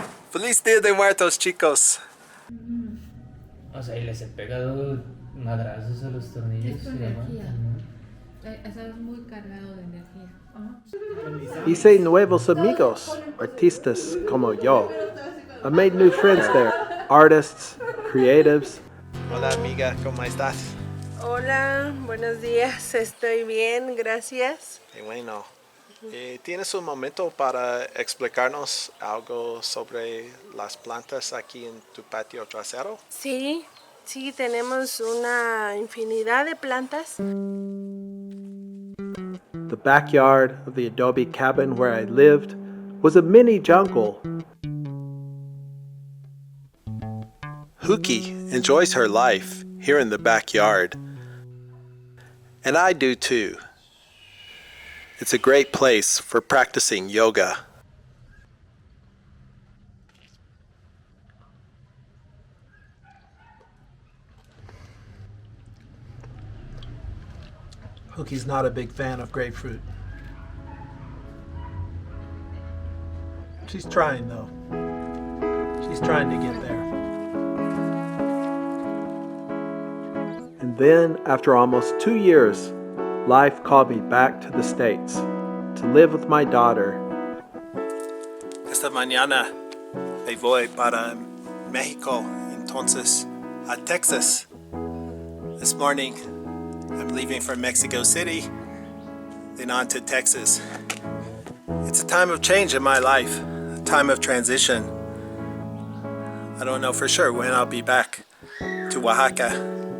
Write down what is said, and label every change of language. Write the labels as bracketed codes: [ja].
[es] Feliz Día de Muertos, chicos. O sea, y les he pegado madrazos a los tornillos. Es tu energía. Estás muy cargado de energía. Hice nuevos amigos, artistas como yo. [en] I made new friends there, artists, creatives. [es] Hola amiga, ¿cómo estás? Hola, buenos días, estoy bien, gracias. Qué bueno. ¿Tienes un momento para explicarnos algo sobre las plantas aquí en tu patio trasero? Sí, tenemos una infinidad de plantas. [en] The backyard of the adobe cabin where I lived was a mini jungle. Juqui enjoys her life here in the backyard. And I do too. It's a great place for practicing yoga. Juqui's not a big fan of grapefruit. She's trying though. She's trying to get there. And then, after almost 2 years, life called me back to the States to live with my daughter. [es] Esta mañana me voy para México, entonces a Texas. [en] This morning I'm leaving from Mexico City, then on to Texas. It's a time of change in my life, a time of transition. I don't know for sure when I'll be back to Oaxaca.